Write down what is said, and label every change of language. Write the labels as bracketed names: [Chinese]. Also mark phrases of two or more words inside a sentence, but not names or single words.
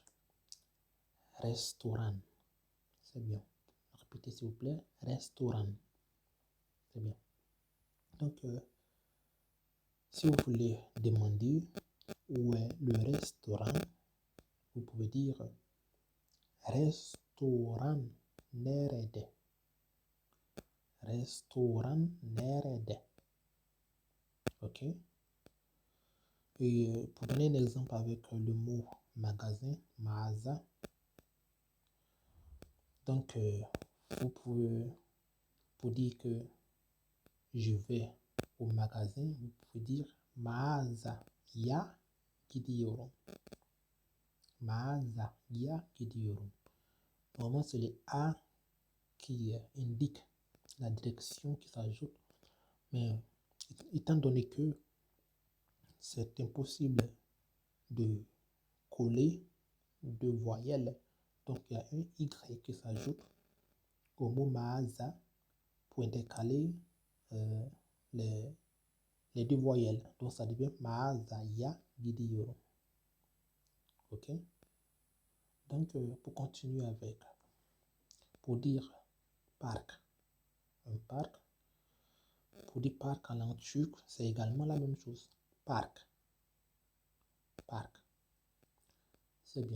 [French] Restaurant. C'est bien. Répétez s'il vous plaît. Restaurant. C'est bien. Donc, si vous voulez demander où est le restaurant, vous pouvez dire [Turkish] restaurant nerede. Restaurant nerede. [French] Ok? Et pour donner un exemple avec le mot magasin, mağaza, donc vous pouvez, pour dire que je vais au magasin, vous pouvez dire [Turkish] mağazaya gidiyorum. Mağazaya gidiyorum. [French] Normalement, c'est les A qui indiquent la direction qui s'ajoute. Mais étant donné que c'est impossible de coller deux voyelles, donc il y a un Y qui s'ajoute au mot mağaza pour intercaler les deux voyelles. Donc ça devient [Turkish] mağazaya gidiyorum. [French] Ok? Donc pour continuer avec, pour dire parc, un parc, pour dire parc en langue turque, c'est également la même chose. Parc. Parc. C'est bien.